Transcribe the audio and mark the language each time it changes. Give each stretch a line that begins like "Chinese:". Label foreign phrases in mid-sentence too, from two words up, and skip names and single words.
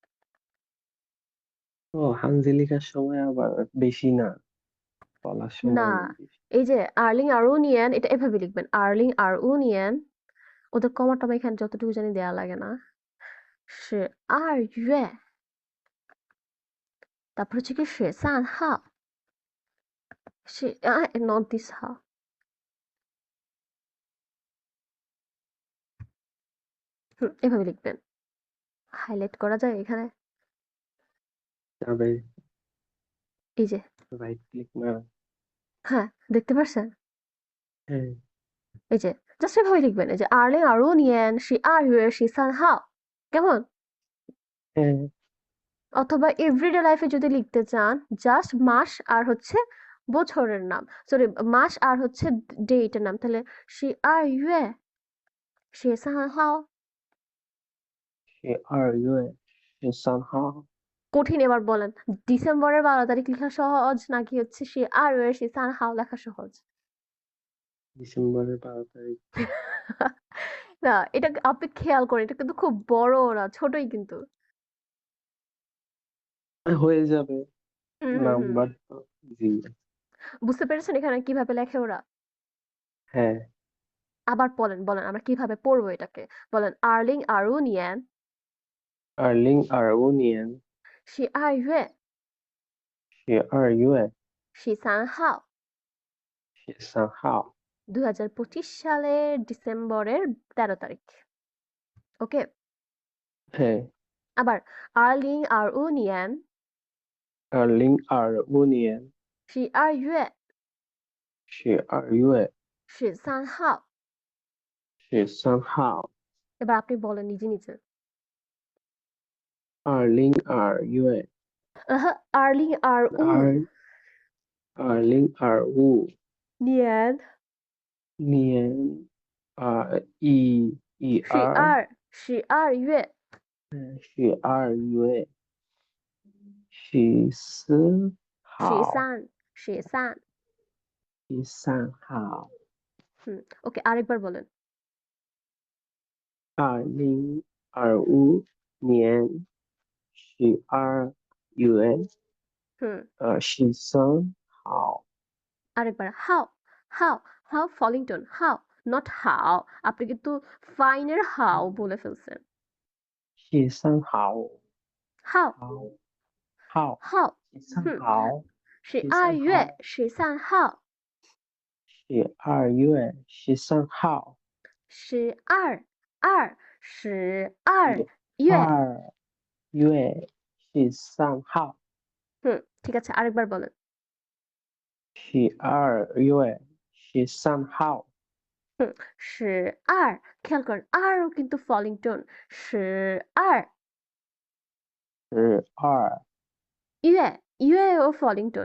Bangla: ও, হানজি লেখার সময় আবার বেশি না, বলার না। সময় বেশি। এই যে আর্লিং আরুনিয়ান এটা এভাবে লিখবেন। আর্লিং আরুনিয়ান ওদের কমা টমা এখানে যতটুকু জানি দেয়া লাগে না। 12月তারপর হচ্ছে কি 13号
English: not this
Bangla: 号 এভাবে লিখবেন। হাইলাইট করা যায় এখানে। তবে এই যে রাইট ক্লিক মারা। হ্যাঁ, দেখতে পারছেন? হ্যাঁ, এই যে জাস্ট এভাবে লিখবেন। এই যে আর্লিং আরুনিয়ান 12月13号 কেমন? হ্যাঁ, অথবা এভরিডে লাইফে যদি লিখতে চান জাস্ট মাস আর হচ্ছে বছরের নাম সরি মাস আর হচ্ছে ডেটের নাম তাহলে 12月13号 12月13号, কঠিন এবার বলেন ডিসেম্বরের 12 তারিখ লেখা সহজ নাকি হচ্ছে 12月13号 লেখা সহজ ডিসেম্বরের 12 তারিখ। না এটা আপনি খেয়াল করেন এটা কিন্তু খুব বড় না ছোটই কিন্তু হয়ে যাবে, হুম হুম হুম নাম্বার তো। জি। বুঝতে পেরেছেন এখানে কিভাবে লেখে ওরা হ্যাঁ, আবার বলেন বলেন আমরা কিভাবে পড়বো এটাকে বলেন আর্লিং আরুনিয়ান
Chinese: 二零二5年 12月 12月 13号 13号।
Bangla: ২০২৫ সালের ডিসেম্বরের ১৩ তারিখ ওকে হ্যাঁ,
Chinese: আবার 2025年 2025年 12月 12月 13号 13号，
Bangla: এবার আপনি বলেন নিজে নিজে
Chinese: 2025 2025 年年一二 12月 12月14号 13 13号
Bangla: ওকে আরেকবার বলেন
Chinese: 2025年12月 হুম 13号
Bangla: আরেকবার হাউ ফলিংটন হাউ নট হাউ আপনি কিন্তু ফাইনের হাউ বলে ফেলছেন
Chinese: 13号 হাউ 好好 হাউ 13 হুম 号十二 13 月号 13号 12月13号十二月 12月13号
Bangla: ঠিক আছে আরেকবার বলেন
Chinese: 12月13号
Bangla: খেয়াল করেন আরও কিন্তু ফলিংটন 十二
Chinese: 12
Bangla: 月ও ফলিংটন